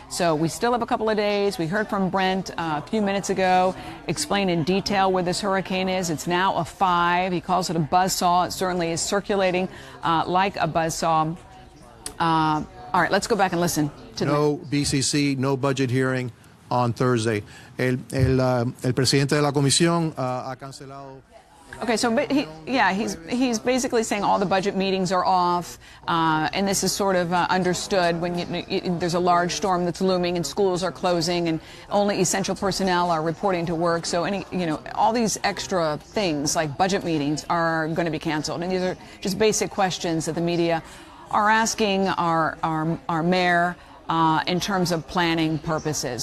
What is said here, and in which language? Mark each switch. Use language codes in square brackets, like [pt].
[en] So we still have a couple of days. We heard from Brent a few minutes ago, explain in detail where this hurricane is. It's now a 5. He calls it a buzzsaw. It certainly is circulating like a buzzsaw. All right, let's go back and listen to no BCC, no budget hearing on Thursday. [es] El presidente de la comisión ha cancelado. [en] Okay, so he's basically saying all the budget meetings are off, and this is sort of understood when there's a large storm that's looming and schools are closing and only essential personnel are reporting to work. So all these extra things like budget meetings are going to be canceled, and these are just basic questions that the media are asking our mayor in terms of planning purposes.